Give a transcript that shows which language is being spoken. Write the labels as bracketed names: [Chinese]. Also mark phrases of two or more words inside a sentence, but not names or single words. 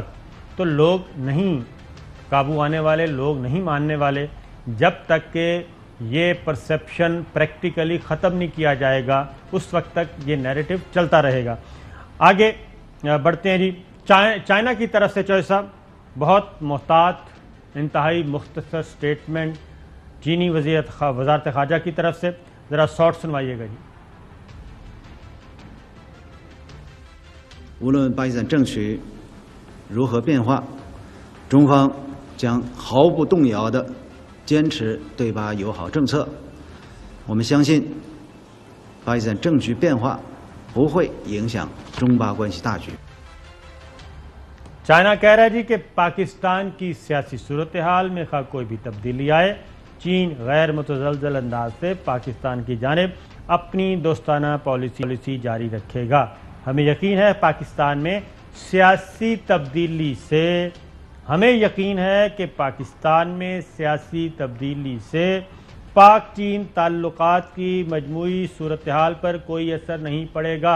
[Urdu] تو لوگ نہیں قابو آنے والے، لوگ نہیں ماننے والے جب تک کہ یہ [English] perception practically [Urdu] ختم نہیں کیا جائے گا. اس وقت تک یہ نیریٹو چلتا رہے گا. آگے بڑھتے ہیں جی. چائنا کی طرف سے چوہے صاحب بہت محتاط، انتہائی مختصر سٹیٹمنٹ چینی وزارت خارجہ کی طرف سے. ذرا شارٹ سنوائیے گا جی. [Chinese] 无论巴基斯坦政局如何变化，中方将毫不动摇地坚持对巴友好政策。我们相信，巴基斯坦政局变化不会影响中巴关系大局。 [Urdu] چائنا کہہ رہا ہے جی کہ پاکستان کی سیاسی صورتحال میں خواہ کوئی بھی تبدیلی آئے، چین غیر متزلزل انداز سے پاکستان کی جانب اپنی دوستانہ پالیسی جاری رکھے گا. ہمیں یقین ہے پاکستان میں سیاسی تبدیلی سے پاک چین تعلقات کی مجموعی صورتحال پر کوئی اثر نہیں پڑے گا.